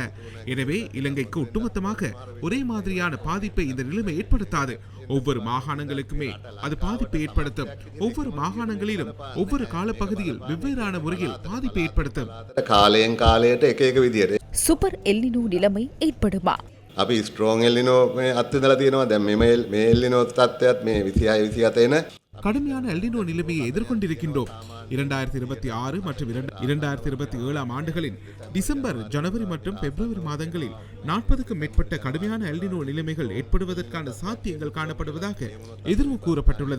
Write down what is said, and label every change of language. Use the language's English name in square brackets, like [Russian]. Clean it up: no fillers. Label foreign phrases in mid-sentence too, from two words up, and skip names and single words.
[Tamil] எனவே இலங்கைக்கு ஒட்டுமொத்தமாக ஒரே மாதிரியான பாதிப்பை இந்த நிலைமை ஏற்படுத்தாது. ஒவ்வொரு மாகாணங்களுக்குமே அது பாதிப்பை ஏற்படுத்தும். ஒவ்வொரு மாகாணங்களிலும் ஒவ்வொரு காலப்பகுதியில் வெவ்வேறான முறையில் பாதிப்பை ஏற்படுத்தும். [English] super El Niño [Tamil] நிலைமை ஏற்படுமா? [Sinhala] අපි [English] strong El Niño [Sinhala] මේ අත්විඳලා තියෙනවා. දැන් මේ එල්ලිනෝ තත්ත්වයක් මේ 26 27 [Tamil] கடுமையான எல்னினோ நிலைமையை எதிர்கொண்டிருக்கின்றோம். 2026 மற்றும் 2027 ஆண்டுகளின் டிசம்பர், ஜனவரி மற்றும் பிப்ரவரி மாதங்களில் 40க்கும் மேற்பட்ட கடுமையான எல்னினோ நிலைமைகள் ஏற்படுவதற்கான சாத்தியங்கள் காணப்படுவதாக எதிர்வு கூறப்பட்டுள்ளது.